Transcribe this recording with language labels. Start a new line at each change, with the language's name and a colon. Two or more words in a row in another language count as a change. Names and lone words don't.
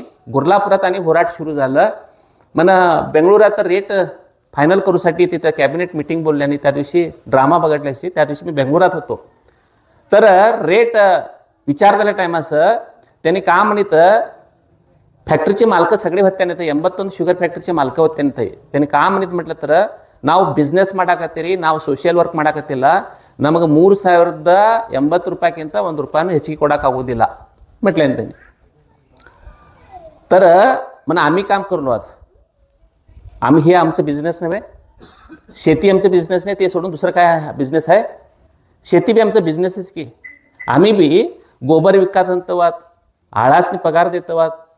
Marathi: गुरलापुरात आणि होराट सुरू झालं म्हणा. बेंगळुरात रेट फायनल करूसाठी तिथं
English: cabinet meeting
Marathi: बोलल्याने त्या दिवशी ड्रामा बघितल्याशी त्या दिवशी मी बेंगळुरात होतो. तर रेट विचारलेल्या टायमासं त्यांनी का म्हणित फॅक्टरीचे मालक सगळे होते त्याने 81 शुगर फॅक्टरीचे मालक होते त्यांनी का म्हणित म्हटलं तर
Kannada: ನಾವು ಬಿಸ್ನೆಸ್ ಮಾಡಾಕತ್ತೀರಿ ನಾವು ಸೋಷಿಯಲ್ ವರ್ಕ್ ಮಾಡಾಕತ್ತಿಲ್ಲ ನಮಗೆ 3080 ರೂಪಾಯಿಗಿಂತ ₹1 ಹೆಚ್ಚಿಗೆ ಕೊಡೋಕ್ಕಾಗೋದಿಲ್ಲ
Marathi: म्हटले त्यांनी तर म्हणा आम्ही काम करलो आज आम्ही हे आमचं बिझनेस नव्हे शेती आमचं बिझनेस नाही ते सोडून दुसरं काय बिझनेस आहे शेती बी आमचं बिझनेसच की आम्ही बी गोबर विकत आणतोवात आळासनी पगार देतोवात